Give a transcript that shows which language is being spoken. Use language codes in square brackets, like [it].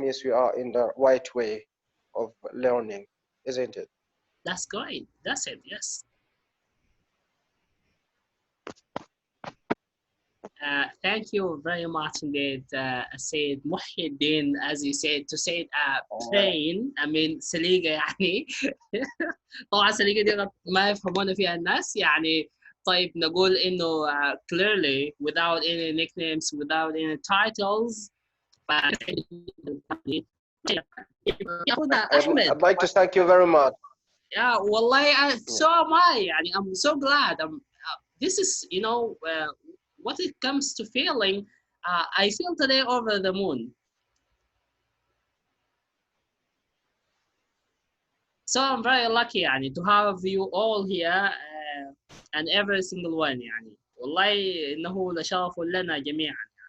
[en] means we are in the right way of learning, isn't it? That's great. That's it. Yes. Thank you very much indeed, Said Muhyiddin, as you said, to say it plain, I mean [ar] سليقة يعني. طبعا سليقة دي ما يفهمون فيها الناس يعني. طيب نقول إنه [en] clearly without any nicknames, without any titles. [ar] ياخذها أحمد. [en] I'd like to thank you very much. Yeah, [ar] والله [en] Yeah. so am I يعني. I'm so glad. This is, what it comes to feeling, I feel today over the moon. So I'm very lucky يعني to have you all here, and every single one يعني. [ar] والله إنه لشرف لنا جميعا.